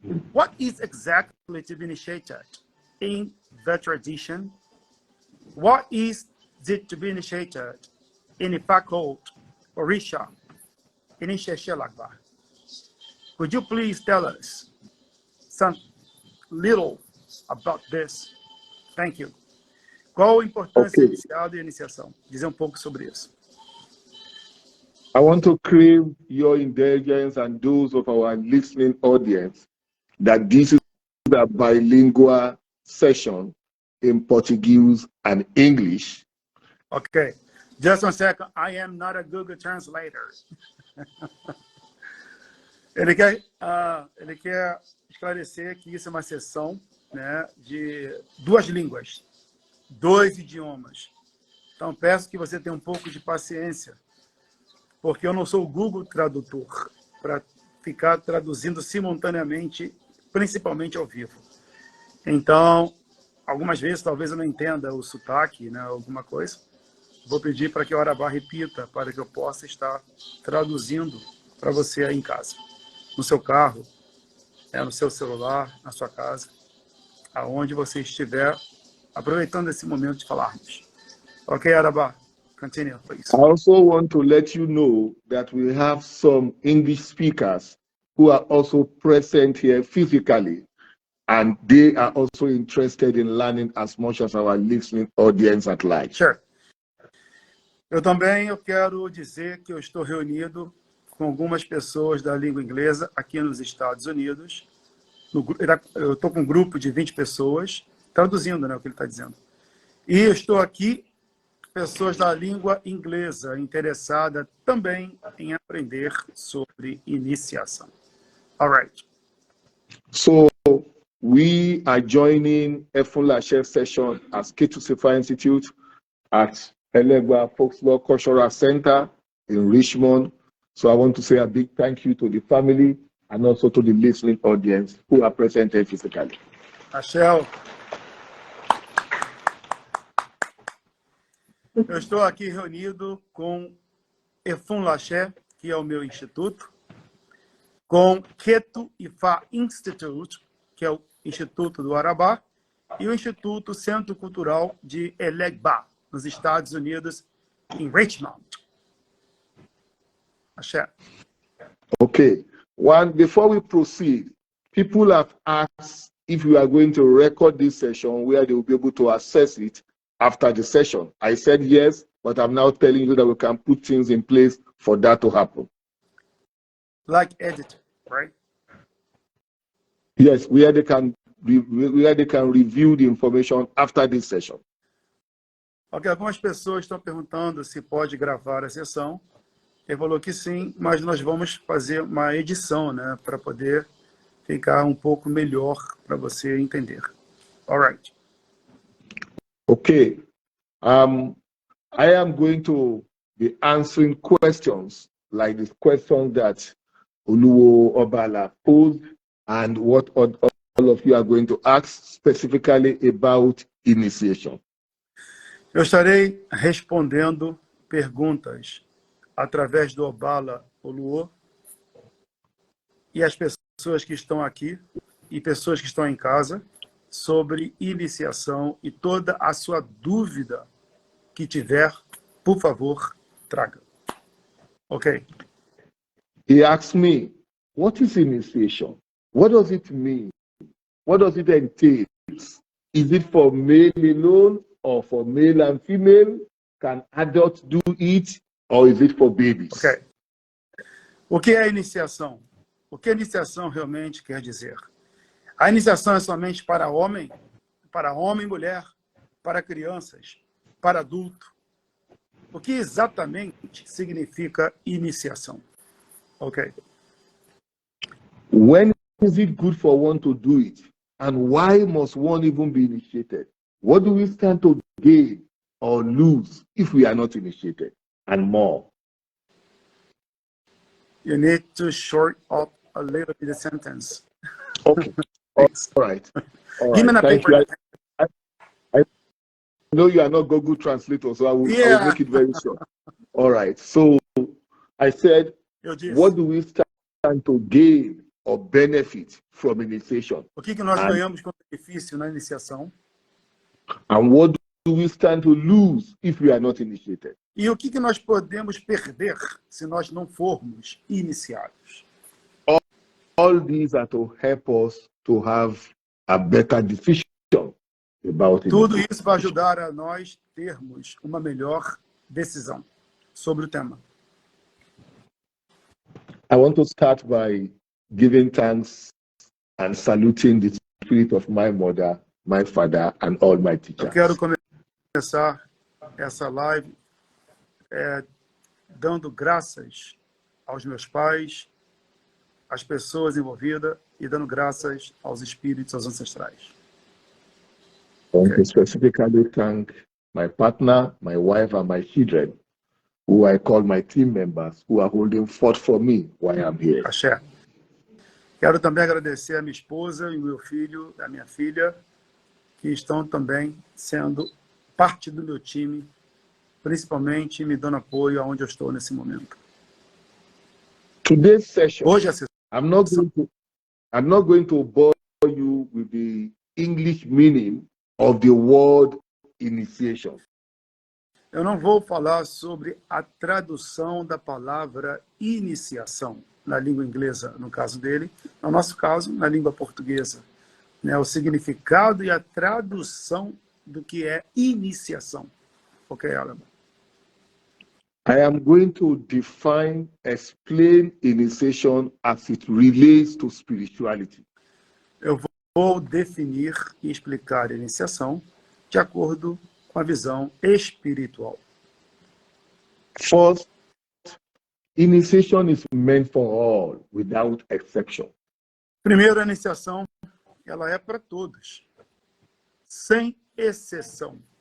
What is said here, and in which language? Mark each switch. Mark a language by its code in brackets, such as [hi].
[en] What is exactly to be initiated in the tradition? What is it to be initiated in Ifá cult, Orisa, Iniciações? Could you please tell us some little about this? Thank you. [pt] Qual a importância inicial da iniciação? Dizer pouco sobre isso. [en] I want to crave your indulgence and those of our listening audience that this is a bilingual session in Portuguese and English. Okay, just one second. I am not a Google translator. [pt] Ele quer esclarecer que isso é uma sessão, né, de duas línguas, dois idiomas. Então, peço que você tenha um pouco de paciência, porque eu não sou o Google Tradutor para ficar traduzindo simultaneamente, principalmente ao vivo. Então, algumas vezes talvez eu não entenda o sotaque, né, alguma coisa. Vou pedir para que o Arabá repita, para que eu possa estar traduzindo para você aí em casa. No seu carro, no seu celular, na sua casa, aonde você estiver, aproveitando esse momento de falarmos. [en] Ok, Arabá? Continue, please. I also want to let you know that we have some English speakers who are also present here physically, and they are also interested in learning as much as our listening audience at large. Sure. [pt] Eu quero dizer que eu estou reunido com algumas pessoas da língua inglesa aqui nos Estados Unidos. Eu estou com um grupo de 20 pessoas, traduzindo, né, o que ele está dizendo. E eu estou aqui pessoas da língua inglesa interessadas também em aprender sobre iniciação. [en] All right. So we are joining Efúnlàşé session as Ketus Ifá Institute at Ègbé Folklore Cultural Center in Richmond. So I want to say a big thank you to the family and also to the listening audience who are present here physically. Rachel. [pt] Eu estou aqui reunido com Efúnlàşé, que é o meu instituto, com Ketus Ifá Institute, que é o Instituto do Arabá, e o Instituto Centro Cultural de Ègbé, nos Estados Unidos, em Richmond. Axé. [en] Okay. Before we proceed, people have asked if we are going to record this session where they will be able to access it after the session. I said yes, but I'm now telling you that we can put things in place for that to happen. Like edit, right? Yes, where they can review the information after this session. [pt] Ok, algumas pessoas estão perguntando se pode gravar a sessão. Ele falou que sim, mas nós vamos fazer uma edição, né, para poder ficar um pouco melhor para você entender. [en] All right. Okay. I am going to be answering questions like the question that Obaalá posed and what all of you are going to ask specifically about initiation. [pt] Eu estarei respondendo perguntas através do Obaalá Oluwo e as pessoas que estão aqui e pessoas que estão em casa sobre iniciação, e toda a sua dúvida que tiver, por favor, traga. Ok? [en] He asked me, what is initiation? What does it mean? What does it entail? Is it for male alone or for male and female? Can adults do it or is it for babies? [pt] Ok. O que é iniciação? O que a iniciação realmente quer dizer? A iniciação é somente para homem e mulher, para crianças, para adulto. O que exatamente significa iniciação? Ok. [en] When is it good for one to do it? And why must one even be initiated? What do we stand to gain or lose if we are not initiated? And more. You need to short up a little bit the sentence. Okay. All right. Give me a Thank paper. you. I know you are not Google Translator, so I will make it very short. All right. So I said, what do we stand to gain or benefit from initiation? [pt] O que nós ganhamos com benefício na iniciação? [en] And what do we stand to lose if we are not initiated? [pt] E o que nós podemos perder se nós não formos iniciados? [en] All these are to help us to have a better decision about it. [pt] Tudo isso vai ajudar a nós termos uma melhor decisão sobre o tema. [en] I want to start by giving thanks and saluting the spirit of my mother, my father, and all my teachers. [pt] Eu quero começar essa live dando graças aos meus pais, às pessoas envolvidas e dando graças aos espíritos, aos ancestrais. [en] I want to specifically thank my partner, my wife, and my children, who I call my team members, who are holding forth for me while I'm here. Axé. [pt] Quero também agradecer a minha esposa e o meu filho, a minha filha, que estão também sendo parte do meu time, principalmente me dando apoio aonde eu estou nesse momento. [en] Today's session, [pt] Hoje a sessão, [en] I'm not going to bore you with the English meaning of the word initiation. [pt] eu não vou falar sobre a tradução da palavra iniciação, na língua inglesa, no caso dele, no nosso caso, na língua portuguesa, né, o significado e a tradução do que é iniciação. Ok, Arabá? [en] I am going to explain initiation as it relates to spirituality. [pt] Eu vou definir e explicar a iniciação de acordo com a visão espiritual. [en] First, initiation is meant for all, without exception. [pt] Primeiro, a iniciação, ela é para todos, sem exceção.